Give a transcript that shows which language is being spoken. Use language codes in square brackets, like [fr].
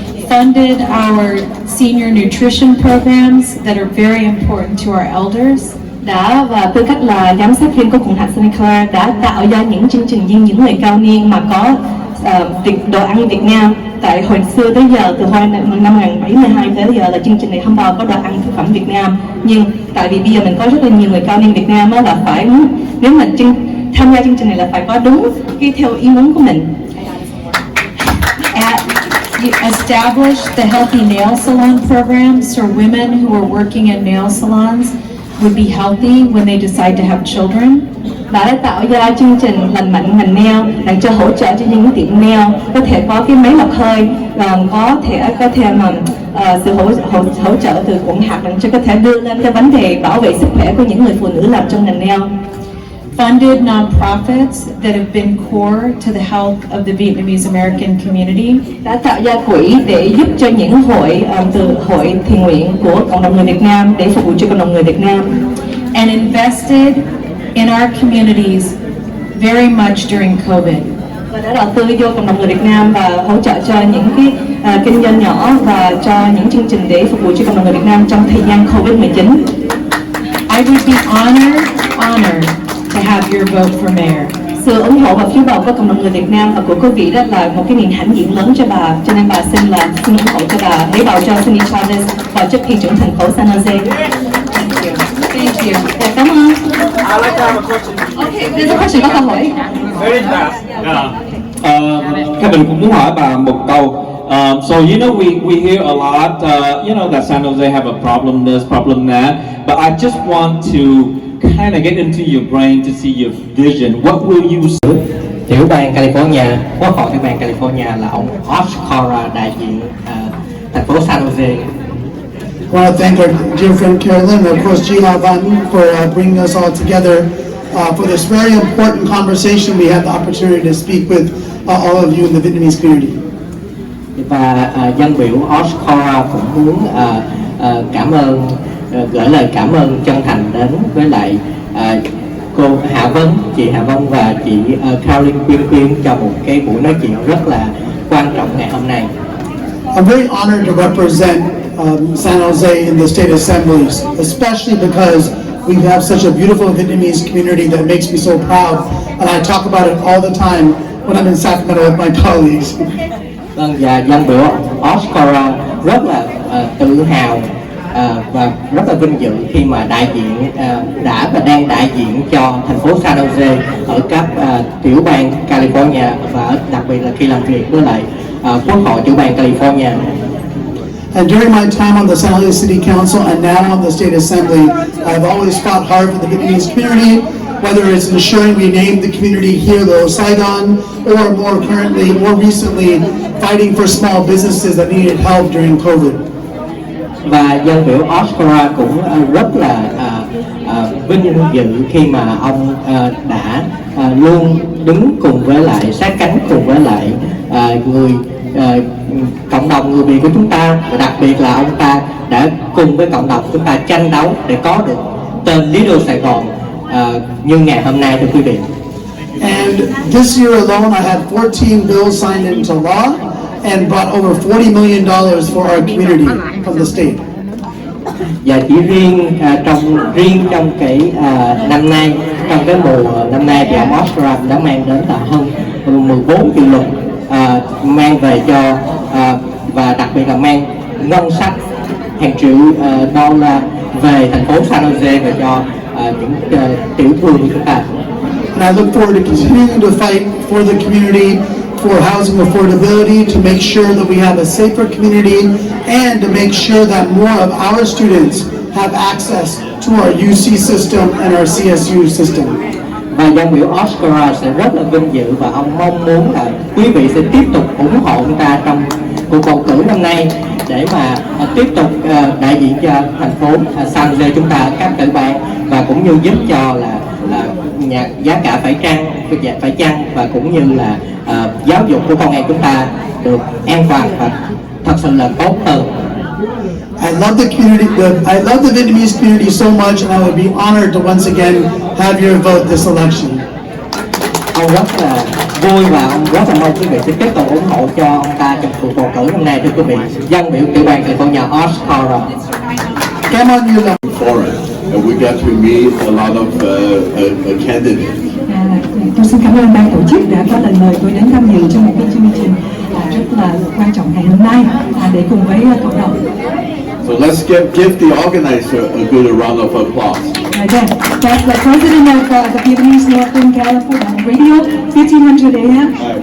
[en] Funded our senior nutrition programs that are very important to our elders. [vi] Đã và tư cách là giám sát viên của Cộng hòa Santa Clara đã tạo ra những chương trình dinh dưỡng người cao niên mà có đồ ăn Việt Nam. Tại hồi xưa tới giờ, từ năm 1972 tới giờ là chương trình này không bao có đồ ăn thực phẩm Việt Nam. Nhưng tại vì bây giờ mình có rất là nhiều người cao niên Việt Nam là phải, nếu mà tham gia chương trình này là phải có đúng cái theo ý muốn của mình. [en] You established the Healthy Nail Salon program so women who are working in nail salons would be healthy when they decide to have children. [vi] Đã tạo ra chương trình lành mạnh ngành nail để cho hỗ trợ cho những tiệm nail có thể có cái máy lọc hơi và có thể mà sự hỗ trợ từ quận hạt để cho có thể đưa lên cái vấn đề bảo vệ sức khỏe của những người phụ nữ làm trong ngành nail. [en] Funded nonprofits that have been core to the health of the Vietnamese American community. [vi] Đã tạo ra quỹ để giúp cho những hội thiện nguyện của cộng đồng người Việt Nam để phục vụ cho cộng đồng người Việt Nam. [en] And invested in our communities very much during COVID. [vi] Và đã đầu tư vô cộng đồng người Việt Nam và hỗ trợ cho những cái kinh doanh nhỏ và cho những chương trình để phục vụ cho cộng đồng người Việt Nam trong thời gian Covid-19. [en] I would be honored to have your vote for mayor. [vi] Sự ủng hộ và phiếu bầu của cộng đồng người Việt Nam và của quý vị đó là một cái niềm hãnh diện lớn cho bà, cho nên bà xin ủng hộ cho bà để bầu cho Sunny Chavez vào chức thị trưởng thành phố San Jose. [en] Thank you. [vi] Dạ, cảm ơn. [en] I'd like to have a question. Okay, there's a question, [vi] có câu hỏi. [en] Very fast. [vi] Các mình cũng muốn hỏi bà một câu. [en] So you know we hear a lot, you know that San Jose have a problem this, problem that, but I just want to kind of get into your brain to see your vision. What will you say? [vi] Tiểu bang California, Quốc hội tiểu bang California là ông Khoa, đại diện thành phố San Jose. [en] I want to thank our dear friend Carolyn and of course Gia Van for bringing us all together for this very important conversation. We had the opportunity to speak with all of you in the Vietnamese community. [vi] Và dân biểu Khoa cũng muốn cảm ơn, gửi lời cảm ơn chân thành đến với lại cô Hạ Vân, chị Hạ Vân và chị Caroline Quyên cho một cái buổi nói chuyện rất là quan trọng ngày hôm nay. [en] I'm very honored to represent San Jose in the state assemblies, especially because we have such a beautiful Vietnamese community that makes me so proud, and I talk about it all the time when I'm in Sacramento with my colleagues. [vi] Vâng, và dân biểu Khoa rất là tự hào và rất là vinh dự khi mà đại diện đã và đang đại diện cho thành phố San Jose ở các tiểu bang California và đặc biệt là khi làm việc với lại Quốc hội tiểu bang California. [en] And during my time on the San Jose City Council and now on the State Assembly, I've always fought hard for the Vietnamese community, whether it's ensuring we name the community here, the Saigon, or more recently, fighting for small businesses that needed help during COVID. [vi] Và dân biểu Khoa cũng rất là vinh dự khi mà ông đã luôn đứng cùng với lại, sát cánh cùng với lại người cộng đồng người Việt của chúng ta, và đặc biệt là ông ta đã cùng với cộng đồng chúng ta tranh đấu để có được tên Lý đô Sài Gòn như ngày hôm nay, thưa quý vị. [en] And this year alone, I had 14 bills signed into law and brought over $40 million for our community from the state. [vi] Và chỉ riêng trong cái năm nay, trong cái mùa năm nay thì ông Oscar đã mang đến là hơn 14 triệu luật mang về cho và đặc biệt là mang ngân sách hàng triệu đô la về thành phố San Jose và cho những tiểu thương của chúng ta. [en] And I look forward to continuing to fight for the community, for housing affordability, to make sure that we have a safer community, and to make sure that more of our students have access to our UC system and our CSU system. [vi] Và dân biểu Oscar sẽ rất là vinh dự và ông mong muốn là quý vị sẽ tiếp tục ủng hộ chúng ta trong cuộc bầu cử năm nay để mà tiếp tục đại diện cho thành phố San Jose chúng ta ở các tiểu bang, và cũng như giúp cho là giá cả phải chăng và cũng như là giáo dục của con em chúng ta được an toàn và thật sự là tốt hơn. [en] I love the community. I love the Vietnamese community so much, and I would be honored to once again have your vote this election. [vi] Ông rất là vui và ông rất là mong quý vị sẽ tiếp tục ủng hộ cho ông ta trong cuộc bầu cử năm nay, thưa quý vị. Dân biểu tiểu bang California Oscar. Cảm ơn nhiều lắm. [en] And we got to meet a lot of candidates. [vi] Tôi xin cảm ơn ban tổ chức đã có lời mời tôi đến tham dự trong một cái chương trình rất là quan trọng ngày hôm nay để cùng với cộng đồng. [en] So let's give the organizer a good round of applause. Again, that's the president of the Vietnamese Northern California Radio, 1500 AM.